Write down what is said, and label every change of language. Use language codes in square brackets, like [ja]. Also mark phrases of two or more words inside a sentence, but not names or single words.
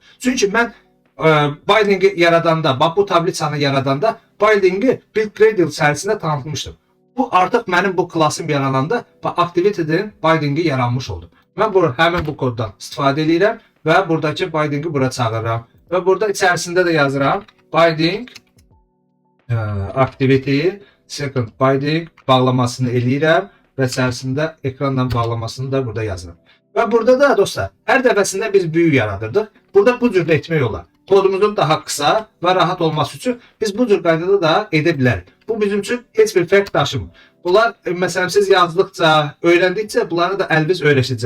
[az] Çünki mən bindingi yaradanda, bax bu tabliçanı yaradanda bindingi [en] build gradle [az] içərisində tanıtmışdım. Bu artıq mənim bu klasım yarananda activity'nin bindingi yaranmış oldu. Mən həmin bu koddan istifadə edirəm və buradakı bindingi bura çağırıram. Və burada içərisində də yazıram [en] binding activity second binding [az] bağlamasını eləyirəm və içərisində ekranla bağlamasını da burada yazıram. Və burada da dostlar, hər dəfəsində biz büyü yaradırdıq. Burada bu cür etmək olar. Kodumuzun daha qısa və rahat olması üçün biz bu cür qaydada da edə bilərik. Bu bizim üçün heç bir fərq daşımır. Bunlar məsələn siz yazdıqca, öyrəndikcə bunları da əliniz öyrəşəcək.